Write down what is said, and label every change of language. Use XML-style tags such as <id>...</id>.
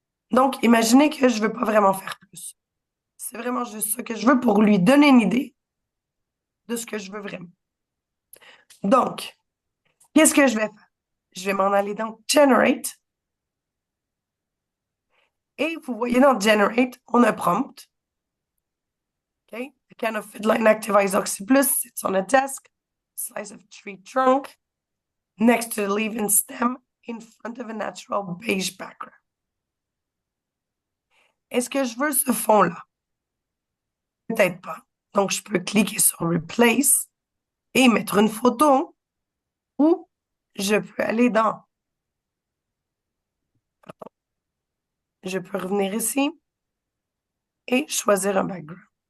<fr>Donc, imaginez que je veux pas vraiment faire plus. C'est vraiment juste ça que je veux pour lui donner une idée de ce que je veux vraiment. Donc, qu'est-ce que je vais faire? Je vais m'en aller dans Generate. Et vous voyez dans Generate, on a prompt. Okay?</fr> <en>A can of Fiddline Activize Oxyplus sits on a desk, slice of tree trunk, next to the leaf and stem, in front of a natural beige background.</en> <fr>Est-ce que je veux ce fond-là? Peut-être pas. Donc, je peux cliquer sur Replace et mettre une photo ou je peux aller dans, je peux revenir ici et choisir un background.</fr>